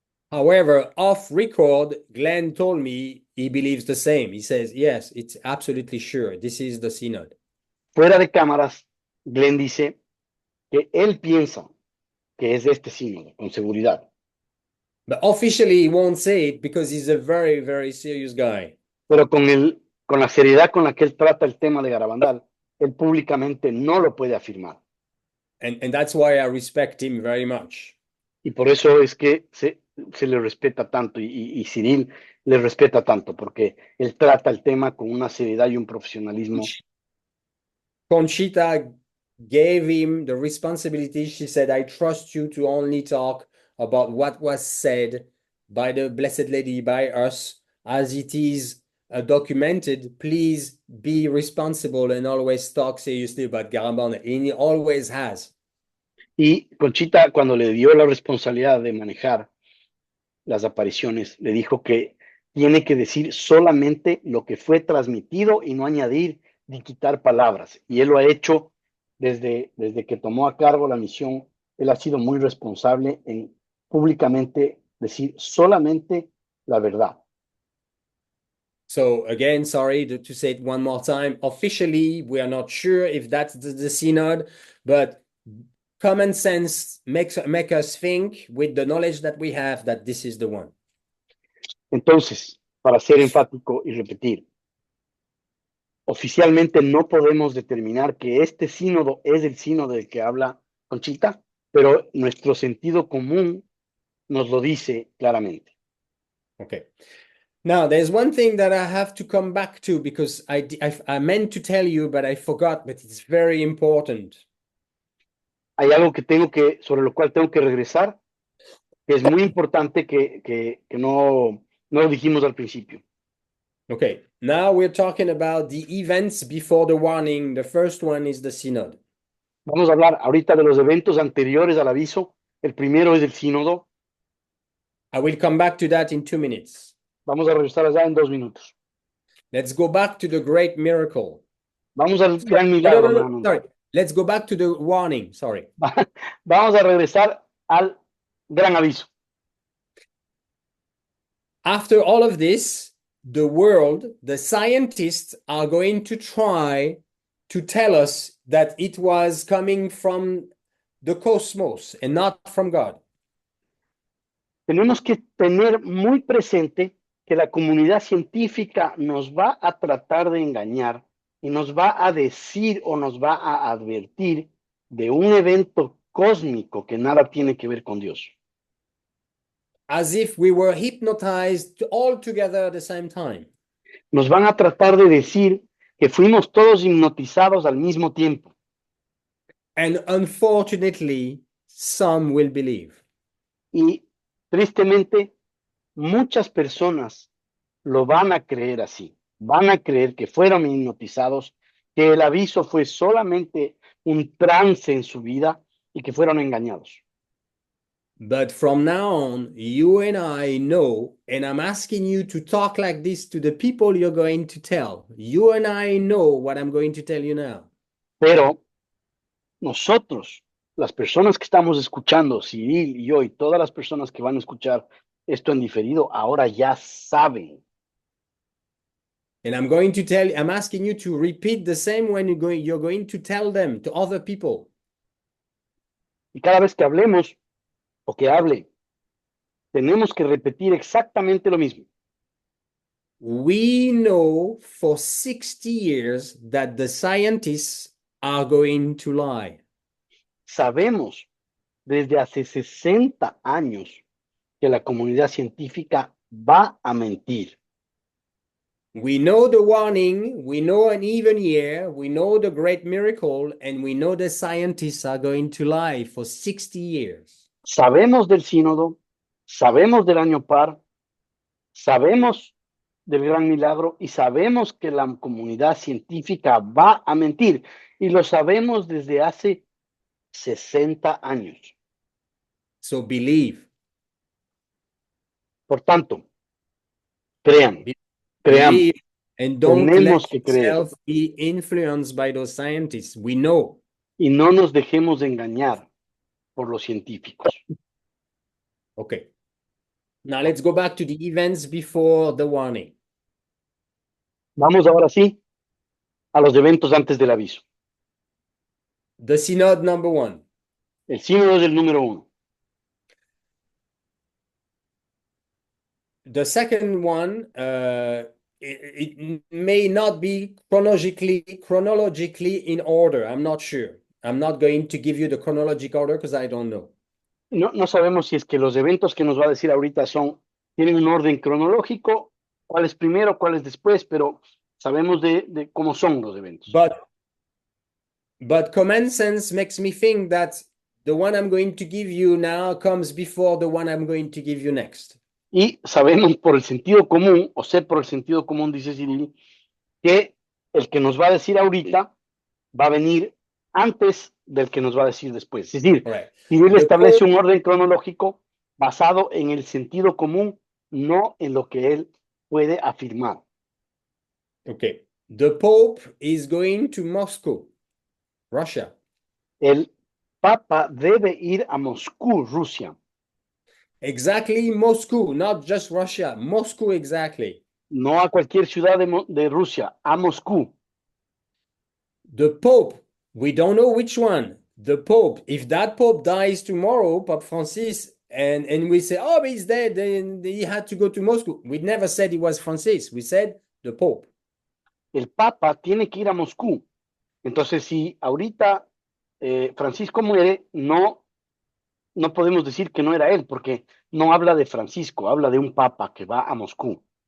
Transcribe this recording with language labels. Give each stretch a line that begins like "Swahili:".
English: However, off record, Glenn told me he believes the same. He says, yes, it's absolutely sure. This is the synod.
Spanish: Fuera de cámaras, Glenn dice que él piensa que es este sínodo, con seguridad.
English: But officially, he won't say it because he's a very, very serious guy.
Spanish: Pero con la seriedad con la que él trata el tema de Garabandal, él públicamente no lo puede afirmar.
English: And that's why I respect him very much.
Spanish: Y por eso es que se le respeta tanto y Cyril le respeta tanto, porque él trata el tema con una seriedad y un profesionalismo.
English: Conchita gave him the responsibility. She said, I trust you to only talk about what was said by the Blessed Lady, by us, as it is documented. Please be responsible and always talk seriously about Garabandal. And he always has.
Spanish: Y Conchita, cuando le dio la responsabilidad de manejar las apariciones, le dijo que tiene que decir solamente lo que fue transmitido y no añadir ni quitar palabras. Y él lo ha hecho desde que tomó a cargo la misión. Él ha sido muy responsable en públicamente decir solamente la verdad.
English: So again, sorry to say it one more time. Officially, we are not sure if that's the synod, but common sense make us think with the knowledge that we have that this is the one.
Spanish: Entonces, para ser enfático y repetir, oficialmente no podemos determinar que este sínodo es el sínodo del que habla Conchita, pero nuestro sentido común nos lo dice claramente.
English: Okay. Now, there's one thing that I have to come back to because I meant to tell you, but I forgot, but it's very important.
Spanish: Hay algo sobre lo cual tengo que regresar, que es muy importante que no lo dijimos al principio.
English: Okay, now we're talking about the events before the warning. The first one is the synod.
Spanish: Vamos a hablar ahorita de los eventos anteriores al aviso. El primero es el sínodo.
English: I will come back to that in 2 minutes.
Spanish: Vamos a regresar allá en 2 minutos.
English: Let's go back to the great miracle.
Spanish: Vamos al gran milagro, hermano.
English: Sorry. Let's go back to the warning. Sorry.
Spanish: Vamos a regresar al gran aviso.
English: After all of this, the world, the scientists are going to try to tell us that it was coming from the cosmos and not from God.
Spanish: Tenemos que tener muy presente que la comunidad científica nos va a tratar de engañar y nos va a decir o nos va a advertir de un evento cósmico que nada tiene que ver con Dios.
English: As if we were hypnotized all together at the same time.
Spanish: Nos van a tratar de decir que fuimos todos hipnotizados al mismo tiempo.
English: And unfortunately, some will believe.
Spanish: Y tristemente, muchas personas lo van a creer así. Van a creer que fueron hipnotizados, que el aviso fue solamente un trance en su vida y que fueron engañados.
English: But from now on, you and I know, and I'm asking you to talk like this to the people you're going to tell. You and I know what I'm going to tell you now.
Spanish: Pero nosotros, las personas que estamos escuchando, Cyril y yo y todas las personas que van a escuchar esto en diferido, ahora ya saben.
English: And I'm asking you to repeat the same when you're going to tell them to other people.
Spanish: Y cada vez que hablemos o que hable, tenemos que repetir exactamente lo mismo.
English: We know for 60 years that the scientists are going to lie.
Spanish: Sabemos desde hace 60 años que la comunidad científica va a mentir.
English: We know the warning, we know an even year, we know the great miracle, and we know the scientists are going to lie for 60 years.
Spanish: Sabemos del sínodo, sabemos del año par, sabemos del gran milagro y sabemos que la comunidad científica va a mentir. Y lo sabemos desde hace 60 años.
English: So believe.
Spanish: Por tanto, crean, creamos,
English: Believe and don't
Spanish: tenemos
English: let
Spanish: que creer
English: yourself be influenced by those scientists. We know.
Spanish: y no nos dejemos de engañar por los científicos.
English: Okay. Now let's go back to the events before the warning.
Spanish: Vamos ahora sí a los eventos antes del aviso.
English: The synod number 1.
Spanish: El sínodo del número 1.
English: The second one, it may not be chronologically in order. I'm not sure. I'm not going to give you the chronological order because I don't know.
Spanish: No sabemos si es que los eventos que nos va a decir ahorita tienen un orden cronológico, cuál es primero, cuál es después, pero sabemos de cómo son los eventos.
English: But common sense makes me think that the one I'm going to give you now comes before the one I'm going to give you next.
Spanish: Y sabemos por el sentido común, o sé por el sentido común, dice Cyril, que el que nos va a decir ahorita va a venir antes del que nos va a decir después. Es decir, Cyril establece un orden cronológico basado en el sentido común, no en lo que él puede afirmar.
English: Okay. The Pope is going to Moscow, Russia.
Spanish: El Papa debe ir a Moscú, Rusia.
English: Exactly, Moscow, not just Russia. Moscow, exactly.
Spanish: No a cualquier ciudad de Rusia, a Moscú.
English: The Pope, we don't know which one. The Pope, if that Pope dies tomorrow, Pope Francis, and we say, oh, but he's dead, then he had to go to Moscow. We never said it was Francis. We said the Pope.
Spanish: El Papa tiene que ir a Moscú. Entonces, si ahorita Francisco muere, no podemos decir que no era él, porque no habla de Francisco, habla de un Papa que va a Moscú.